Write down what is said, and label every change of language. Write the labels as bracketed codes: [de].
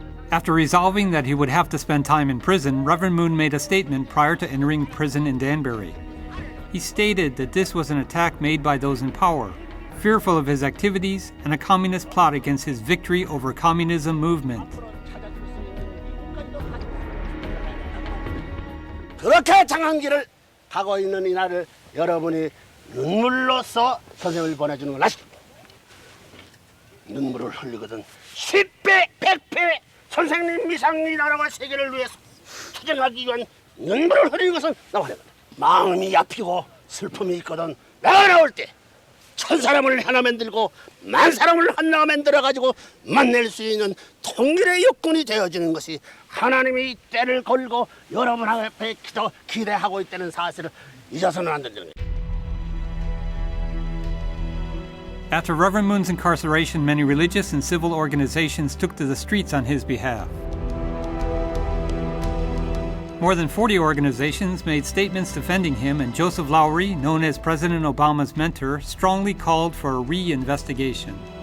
[en] After resolving that he would have to spend time in prison, Reverend Moon made a statement prior to entering prison in Danbury. He stated that this was an attack made by those in power, fearful of his activities and a communist plot against his victory over communism movement. [ko] 그렇게 장한 길을 가고 있는 이날을 여러분이 눈물로써 선생을 보내주는 걸 아시죠? 눈물을 흘리거든 10배, 100배 선생님 이상 이 나라와 세계를 위해서 투쟁하기 위한 눈물을 흘리는 것은 나와 마음이 아프고 슬픔이 있거든 내가 나올 때 1000사람을 하나 만들고 10,000사람을 하나 만들어가지고 만날 수 있는 통일의 육군이 되어지는 것이 하나님이 때를 걸고 여러분 앞에 기대하고 있다는 사실을 잊어서는 안 된다는 거예요. [en] After Reverend Moon's incarceration, many religious and civil organizations took to the streets on his behalf. More than 40 organizations made statements defending him, and Joseph Lowery, known as President Obama's mentor, strongly called for a re-investigation.